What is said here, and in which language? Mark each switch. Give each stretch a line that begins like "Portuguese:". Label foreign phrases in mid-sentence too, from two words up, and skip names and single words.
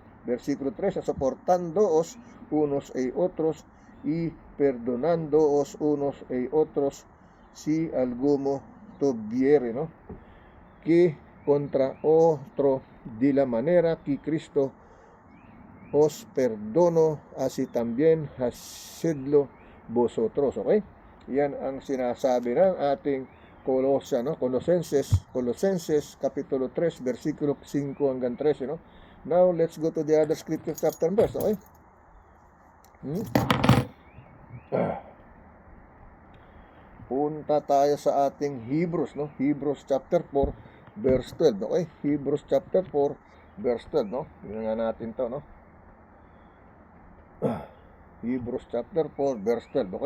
Spanish: Versículo 13, soportándoos unos y otros y perdonándoos unos y otros si alguno tuviere, ¿no?, que contra otro, de la manera que Cristo os perdonó, así también hacedlo vosotros, ¿ok?
Filipino: Yan ang sinasabi ng ating Colosenses capítulo 3, versículo 5 hanggang 13, ¿no?
English: Now, let's go to the other scripture chapter and verse, okay?
Filipino: Punta tayo sa ating Hebrews, no?
English: Hebrews chapter 4, verse 12, okay? Hebrews chapter 4, verse 12, no?
Filipino: Yun nga natin to, no?
English: Hebrews chapter 4, verse 12, okay?